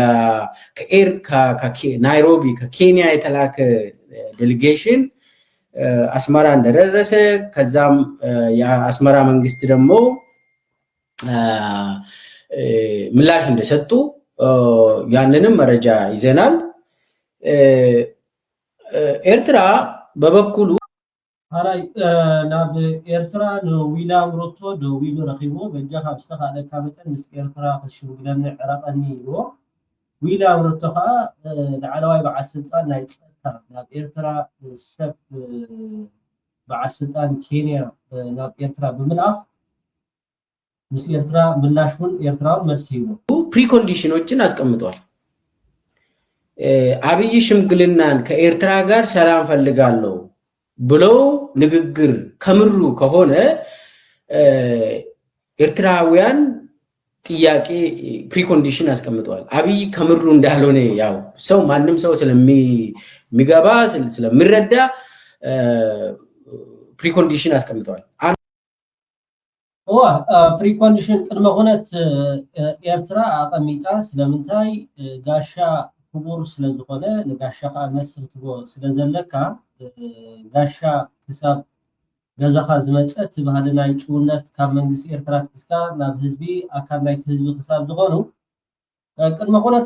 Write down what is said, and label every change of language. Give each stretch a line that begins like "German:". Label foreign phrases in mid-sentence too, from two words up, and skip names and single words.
Amharic: ከናይሮቢ ከኬንያ የተላከ ዴሊጌሽን አስመራ እንደደረሰ ከዛም የአስመራ መንግስት ደግሞ ምላሽ እንደሰጡ ያንንም መረጃ ይዘናል። ኤርትራ በበኩሉ
Tigrinya: አራይ ናብ ኤርትራ ዊሊያም ሩቶ ደዊሉ ረኺቦ በጃ ካብ ዝተኻለካ መጠን ምስ ኤርትራ ክሽምግለኒ ዕረቐኒ ኢልዎ ዊሊያም ሩቶ ከዓ ላዕለዋይ በዓል ስልጣን ናይ ፀጥታ ናብ ኤርትራ ሰብ በዓል ስልጣን ኬንያ ናብ ኤርትራ ብምልኣኽ ምስ ኤርትራ ምላሹን ኤርትራውን መልሲ ይቦ
Amharic: ፕሪኮንዲሽኖችን አስቀምጧል። አብይ ሽምግልናን ከኤርትራ ጋር ሰላም ፈልጋለሁ ብለው ንግግር ከምሩ ከሆነ ኤርትራውያን ጥያቄ ፕሪኮንዲሽን አስቀምጧል። አብይ ከምሩ እንዳልሆነ ያው ሰው ማንም ሰው ስለሚገባ ስለሚረዳ ፕሪኮንዲሽን አስቀምጧል።
Tigrinya: ፕሪኮንዲሽን ቅድመ ኩነት ኤርትራ አቀሚጣ ስለምንታይ ጋሻ ክቡር ስለዝኾነ ንጋሻኻ መልስ ክትቦ ስለዘለካ ጋሻ ክሳብ ገዛኻ ዝመፀት ባህሊ ናይ ጭውነት ካብ መንግስቲ ኤርትራ ትክስካ ናብ ህዝቢ ኣካል ናይቲ ህዝቢ ክሳብ ዝኾኑ ቅድመ ኩነት